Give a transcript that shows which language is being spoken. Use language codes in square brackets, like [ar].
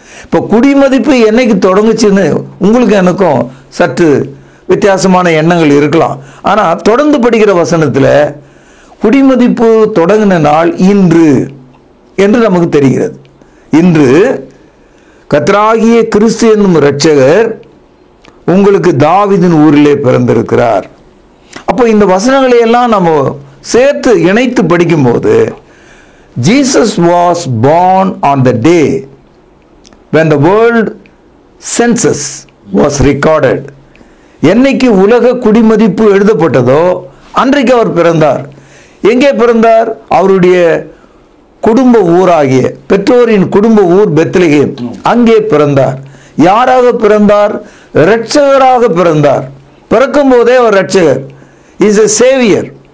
[ta] இப்போ குடிமதிப்பு என்னைக்கு தொடங்குச்சுன்னு உங்களுக்கு எனக்கும் சற்று வித்தியாசமான எண்ணங்கள் இருக்கலாம். ஆனால் தொடர்ந்து படிக்கிற வசனத்தில் குடிமதிப்பு தொடங்கின நாள் இன்று என்று நமக்கு தெரிகிறது. இன்று கர்த்தராகிய கிறிஸ்து என்னும் இரட்சகர் உங்களுக்கு தாவீதின் ஊரிலே பிறந்திருக்கிறார். அப்போ இந்த வசனங்களை எல்லாம் நம்ம சேர்த்து இணைத்து படிக்கும்போது [en] Jesus was born on the day when the world census was recorded. [ta] என்னைக்கு உலக குடிமதிப்பு எழுதப்பட்டதோ அன்றைக்கு அவர் பிறந்தார். எங்கே பிறந்தார்? அவருடைய குடும்ப ஊராகிய பெற்றோரின் குடும்ப ஊர் பெத்லகேம், அங்கே பிறந்தார். யாராக பிறந்தார்? இரட்சகராக பிறந்தார். பிறக்கும் போதே அவர் இரட்சகர், [en] Is a saviour.